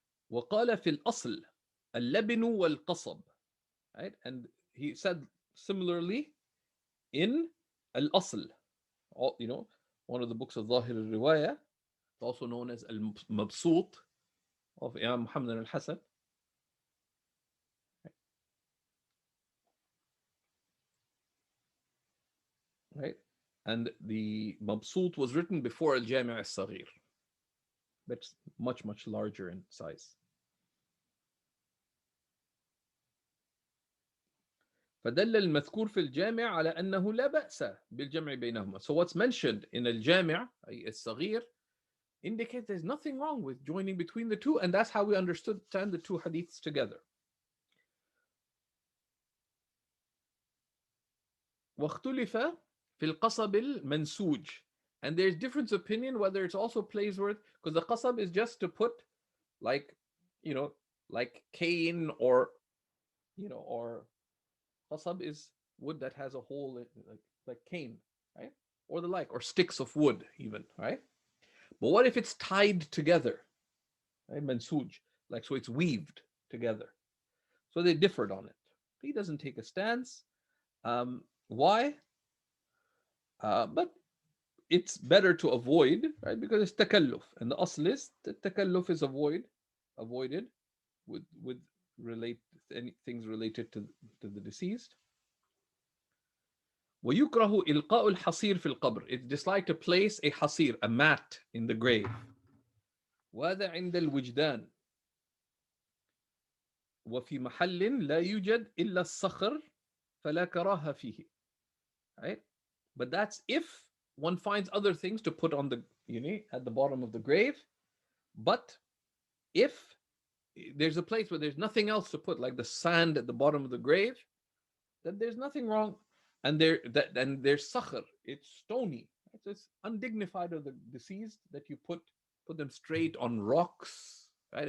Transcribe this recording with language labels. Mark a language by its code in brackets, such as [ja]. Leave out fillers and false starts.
[ar] وقال في الأصل اللبن والقصب, [en] right? And he said similarly in al-Asl, one of the books of Zahir al-Riwayah, also known as al-Mabsut of Imam Muhammad al-Hasan. Right? And the Mabsut was written before al-Jami' al-Saghir. That's much, much larger in size. [ar] فدل المذكور في الجامع على أنه لا بأس بالجمع بينهما. [en] So what's mentioned in al-Jami' al-Saghir indicates there's nothing wrong with joining between the two, and that's how we understand the two hadiths together. [ar] واختلف في القصب المنسوج. [en] And there's difference of opinion whether it's also plays with, because the qasab is just to put like, you know, like cane or, you know, or qasab is wood that has a hole, like cane, right? Or the like, or sticks of wood even, right? But what if it's tied together, right? Mansuj, like, so it's weaved together. So they differed on it. He doesn't take a stance. Why? But it's better to avoid, right? Because it's takalluf, and the asl is that takalluf is avoided with relate any things related to the deceased. [ar] ويكره إلقاء الحصير في القبر. [en] It's disliked to place a hasir, a mat, in the grave. [ar] وهذا عند الوجدان. وفي محل لا يوجد إلا الصخر فلا كراهة فيه. [en] Right? But that's if one finds other things to put on the, you know, at the bottom of the grave. But if there's a place where there's nothing else to put, like the sand at the bottom of the grave, then there's nothing wrong. And there's sakhar, it's stony. It's undignified of the deceased that you put them straight on rocks, right?